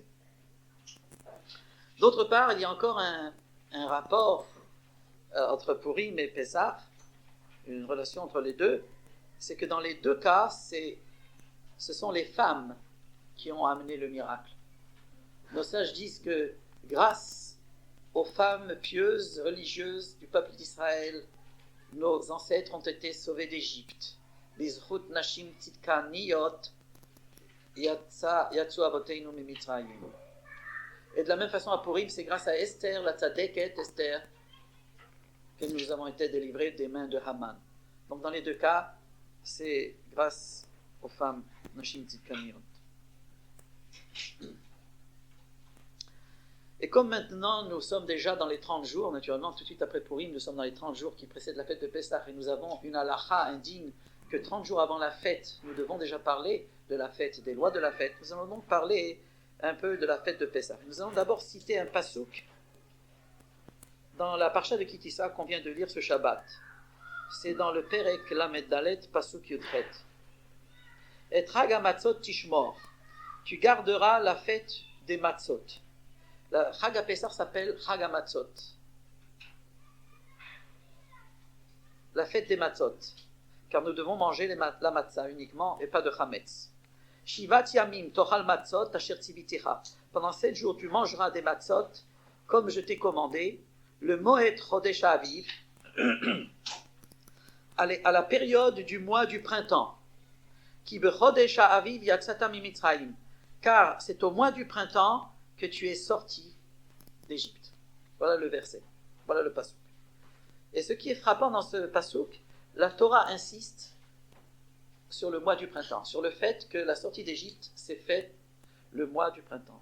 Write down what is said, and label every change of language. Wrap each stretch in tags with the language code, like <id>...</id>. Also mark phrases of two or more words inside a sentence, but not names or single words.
<fr>D'autre part, il y a encore un rapport entre Purim et Pessah, une relation entre les deux, c'est que dans les deux cas, ce sont les femmes qui ont amené le miracle. Nos sages disent que grâce aux femmes pieuses, religieuses du peuple d'Israël, nos ancêtres ont été sauvés d'Égypte.</fr> <he>בזכות נשים צדקניות יצאו אבותינו ממצרים.</he> <fr>Et de la même façon à Purim, c'est grâce à Esther, la</fr> <he>צדקת אסתר,</he> <fr>que nous avons été délivrés des mains de Haman. Donc dans les deux cas, c'est grâce aux femmes</fr> <he>נשים צדקניות.</he> <fr>Et comme maintenant nous sommes déjà dans les 30 jours, naturellement tout de suite après Purim, nous sommes dans les 30 jours qui précèdent la fête de Pessah, et nous avons une halakha indigne que 30 jours avant la fête, nous devons déjà parler de la fête, des lois de la fête. Nous allons donc parler un peu de la fête de Pessah. Nous allons d'abord citer un pasuk dans la parsha de Ki Tisa qu'on vient de lire ce Shabbat. C'est dans le</fr> <he>פרק למד דלת, פסוק יודחת. את חג המצות תשמור,</he> <fr>tu garderas la fête des matzot. La</fr> <he>חג הפסח</he> <fr>s'appelle</fr> <he>חג המצות,</he> <fr>la fête des matzot, car nous devons manger la matzah uniquement et pas de chametz.</fr> <he>שבעת ימים תאכל מצות אשר צויתיך.</he> <fr>Pendant 7 jours tu mangeras des matzot comme je t'ai commandé, le</fr> <he>מועד חודש אביב,</he> <fr>à la période du mois du printemps.</fr> <he>כי בחודש אביב יצאת ממצרים,</he> <fr>car c'est au mois du printemps que tu es sorti d'Égypte. Voilà le verset, voilà le pasuk. Et ce qui est frappant dans ce pasuk, la Torah insiste sur le mois du printemps, sur le fait que la sortie d'Égypte s'est faite le mois du printemps.</fr>